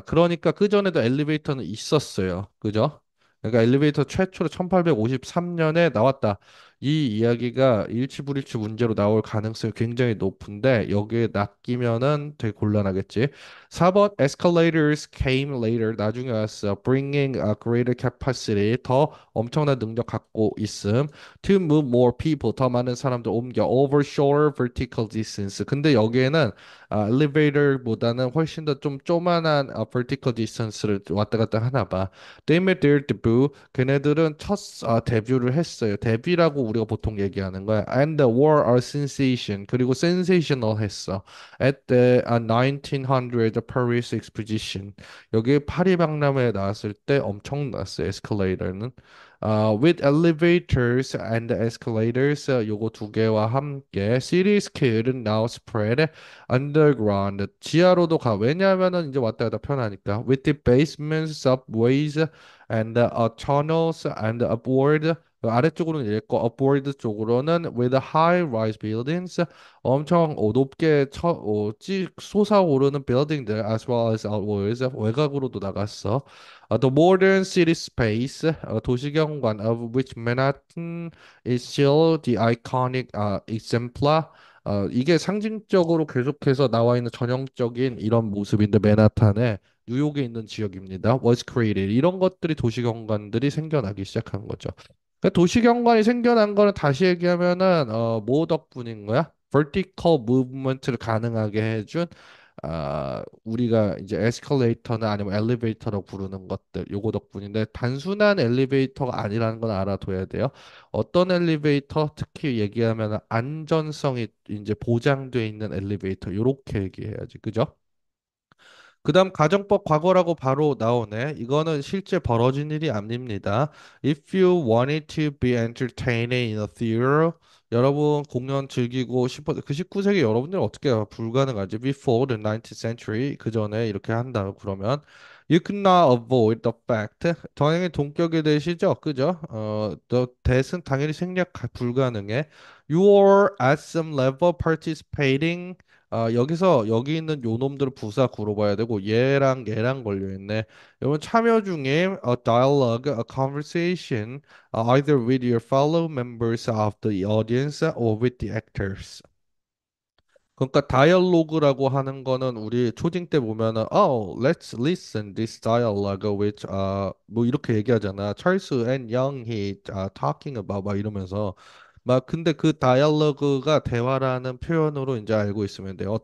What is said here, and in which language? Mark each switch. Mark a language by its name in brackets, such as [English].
[Korean] 그러니까 그전에도 엘리베이터는 있었어요. 그죠? 그러니까 엘리베이터 최초로 1853년에 나왔다. 이 이야기가 일치불일치 문제로 나올 가능성이 굉장히 높은데 여기에 낚이면은 되게 곤란하겠지. [English] 4번 escalators came later [Korean] 나중에 왔어. [English] bringing a greater capacity [Korean] 더 엄청난 능력 갖고 있음. [English] to move more people [Korean] 더 많은 사람들 옮겨 [English] over shorter vertical distance. [Korean] 근데 여기에는 엘리베이터보다는 훨씬 더 좀 쪼만한 vertical distance를 왔다 갔다 하나 봐. [English] They made their debut. [Korean] 걔네들은 첫 데뷔를 했어요. 데뷔라고 우리가 보통 얘기하는 거야. [English] And they were a sensation. [Korean] 그리고 sensational 했어. [English] At the 1900 Paris Exposition. [Korean] 여기 파리 박람회에 나왔을 때 엄청났어요. 에스컬레이터는. [English] With elevators and escalators [Korean] 요거 두 개와 함께 [English] cities could now spread underground [Korean] 지하로도 가 왜냐하면은 이제 왔다 갔다 편하니까 [English] with the basements subways and tunnels and upward [Korean] 아래쪽으로는 이랬고 [English] upward [Korean] 쪽으로는 [English] with high-rise buildings [Korean] 엄청 높게 솟아오르는 빌딩들 [English] as well as outwards [Korean] 외곽으로도 나갔어. [English] The modern city space [Korean] 도시경관 [English] of which Manhattan is still the iconic exemplar [Korean] 이게 상징적으로 계속해서 나와 있는 전형적인 이런 모습인데 맨하탄에 뉴욕에 있는 지역입니다. [English] Was created. [Korean] 이런 것들이 도시경관들이 생겨나기 시작한 거죠. 그러니까 도시경관이 생겨난 거는 다시 얘기하면은 뭐 덕분인 거야? vertical movement를 가능하게 해준 우리가 이제 에스컬레이터나 아니면 엘리베이터라고 부르는 것들 요거 덕분인데 단순한 엘리베이터가 아니라는 건 알아둬야 돼요. 어떤 엘리베이터 특히 얘기하면 안전성이 이제 보장돼 있는 엘리베이터 요렇게 얘기해야지. 그죠? 그다음 가정법 과거라고 바로 나오네. 이거는 실제 벌어진 일이 아닙니다. [English] If you wanted to be entertaining in a theater, [Korean] 여러분 공연 즐기고 싶어 그 19세기 여러분들 어떻게 불가능하지? [English] Before the 19th century [Korean] 그 전에 이렇게 한다 그러면 [English] you could not avoid the fact. [Korean] 당연히 동격이 되시죠, 그죠? the that은 당연히 생략 불가능해. [English] You are at some level participating [Korean] 여기서 여기 있는 요 놈들을 부사 구로 봐야 되고 얘랑 걸려 있네. 여러분 참여 중에 [English] a dialogue, a conversation, either with your fellow members of the audience or with the actors. [Korean] 그러니까 다이얼로그라고 하는 거는 우리 초딩 때 보면은 [English] let's listen this dialogue which [Korean] 뭐 이렇게 얘기하잖아. 찰스 앤 영이 [English] talking about [Korean] 막 이러면서 막 근데 그 다이얼로그가 대화라는 표현으로 이제 알고 있으면 돼요.